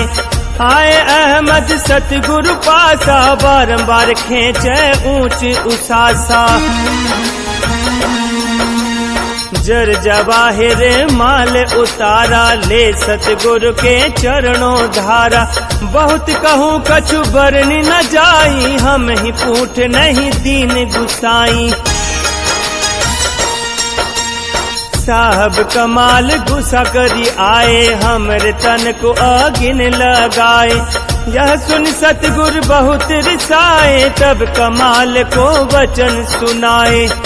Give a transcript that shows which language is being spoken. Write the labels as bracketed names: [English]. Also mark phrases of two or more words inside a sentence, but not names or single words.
[Hindi] आए अहमद सतगुरु पासा, बारंबार खेचे ऊंच उसासा। जर जवाहिर माल उतारा, ले सतगुरु के चरणों धारा। बहुत कहूँ कछु बरनी न जाई, हम ही पूठ नहीं दीन गुसाई। साहब कमाल गुस्सा करी आए, हमरे तन को आगिन लगाए। यह सुन सतगुरु बहुत रिसाए, तब कमाल को वचन सुनाए।